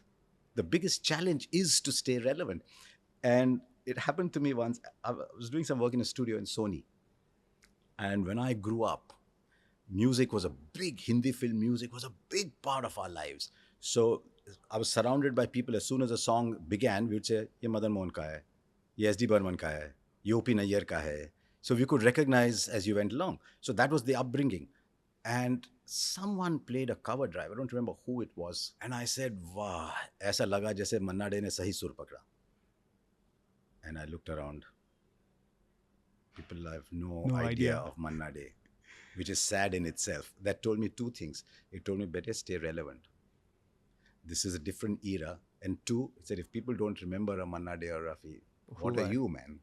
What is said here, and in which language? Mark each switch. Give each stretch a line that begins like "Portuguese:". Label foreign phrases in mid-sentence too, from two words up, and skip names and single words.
English: The biggest challenge is to stay relevant. And it happened to me once. I was doing some work in a studio in Sony. And when I grew up, music was a big, Hindi film music was a big part of our lives. So I was surrounded by people. As soon as a song began, we would say,
Hindi: "Ye Madan Mohan ka hai, ye SD Burman ka hai, ye OP Nayyar ka hai."
English: So we could recognize as you went along. So that was the upbringing. And someone played a cover drive. I don't remember who it was. And I said,
Hindi: "Wow, ऐसा लगा जैसे Manna Dey ने सही सुर पकड़ा."
English: And I looked around. People have no idea of Manna Dey, which is sad in itself. That told me two things. It told me, better stay relevant. This is a different era. And two, it said, if people don't remember a Manna Dey or Rafi, what are you, man?